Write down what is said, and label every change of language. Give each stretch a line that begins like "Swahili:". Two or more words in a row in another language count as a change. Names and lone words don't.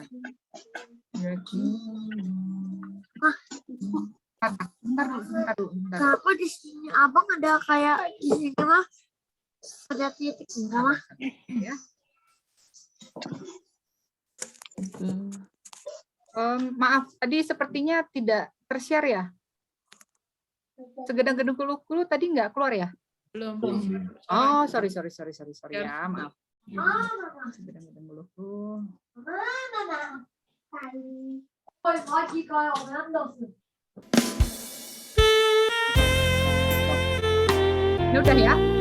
Indonesian: Kenapa di sini abang ada kayak di sini mah ada titik enggak mah? Ya. Maaf, tadi sepertinya tidak tershare ya? Segedang-gedang Geluhku tadi nggak keluar ya? Belum. Oh, sorry ya, maaf. Segedang-gedang Geluhku. Ini udah ya?